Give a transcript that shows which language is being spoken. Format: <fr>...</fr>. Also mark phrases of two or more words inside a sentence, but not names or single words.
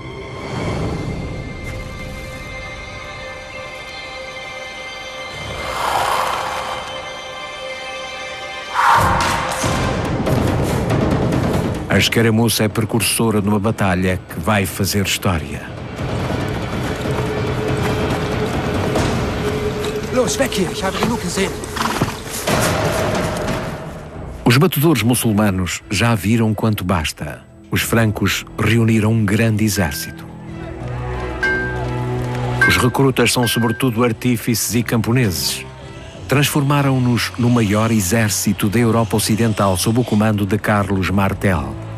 <pt>A escaramuça é precursora de uma batalha que vai fazer história.</pt> <de>Los, weg hier, ich habe genug gesehen.</de> <pt>Os batedores muçulmanos já viram quanto basta. Os francos reuniram um grande exército. Os recrutas são sobretudo artífices e camponeses. Transformaram-nos no maior exército da Europa Ocidental sob o comando de Carlos Martel.</pt>